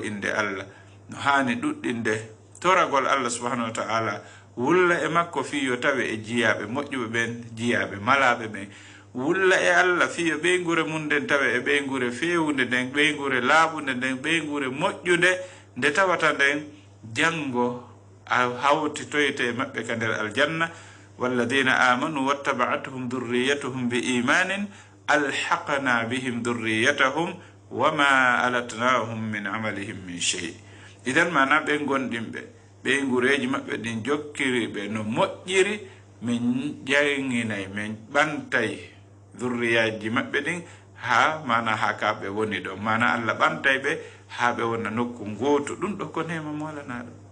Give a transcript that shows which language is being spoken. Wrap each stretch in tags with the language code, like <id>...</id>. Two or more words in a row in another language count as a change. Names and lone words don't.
<ff>inde allah no hani ɗuɗɗinde toragol allah</ff> <ar>سبحانه وتعالى</ar> <ff>wulla e makko fiyo tawe e jiyaɓe moƴƴuɓe ɓen jiyaɓe malaɓe ɓen wulla e allah fiyo ɓeygure mum nden tawe e ɓeygure fewunde nden ɓeygure laaɓunde nden ɓeygure moƴƴude nde tawata nden janngo a hawtitoyte e maɓɓe ka nder aljanna</ff> <ar>والذين آمنوا واتبعتهم ذريتهم بإيمان ألحقنا بهم ذريتهم وما ألتناهم من عملهم من شيء</ar> <ff>idan mana ɓe gonɗinɓe ɓeygureji maɓɓe ɗin jokkiriɓe no moƴƴiri min ƴanginay min ɓantay dhurriyaji maɓɓe ɗin ha mana ha ka ɓe woni ɗo mana allah ɓantay ɓe ha ɓe wonna nokku gootu ɗum ɗo ko nema molanaɗo</ff>